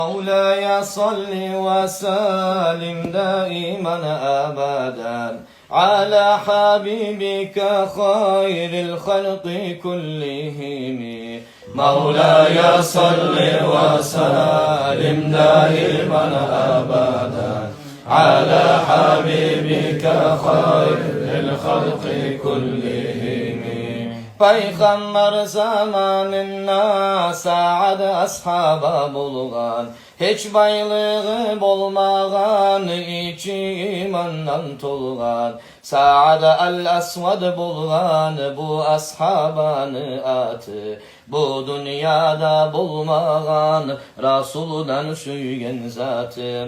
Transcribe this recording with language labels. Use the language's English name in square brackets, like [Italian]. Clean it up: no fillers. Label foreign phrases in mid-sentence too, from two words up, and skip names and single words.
[Arabic] مولاي صل وسلم دائما أبدا على حبيبك خير الخلق كلهم. مولاي صل وسلم دائما أبدا على حبيبك خير الخلق كلهم. [Tatar] Peygamber zamanında saad ashaba bulgan, hiç baylığı bolmagan, içi imandan tolgan. Saad al-Asvad bulgan bu ashabanı atı, bu dünyada bulmagan Rasul'dan süygen zatı.